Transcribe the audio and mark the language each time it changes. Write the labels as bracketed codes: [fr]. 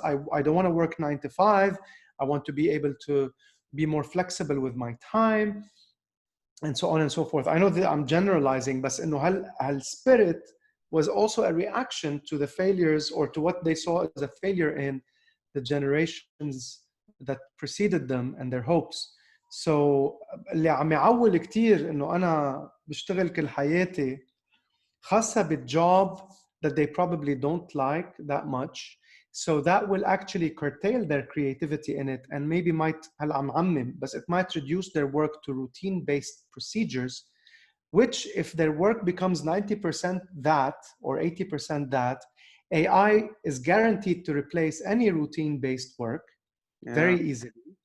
[en] I don't want to work 9 to 5. I want to be able to be more flexible with my time, and so on and so forth. I know that I'm generalizing, but [ar] هال [en] spirit was also a reaction to the failures or to what they saw as a failure in the generations that preceded them and their hopes. So [ar] اللي عم يعول كتير إنه أنا بشتغل كل حياتي خاصة بالjob [en] that they probably don't like that much. So that will actually curtail their creativity in it, and maybe might but it might reduce their work to routine-based procedures, which if their work becomes 90% that or 80% that, AI is guaranteed to replace any routine-based work very easily.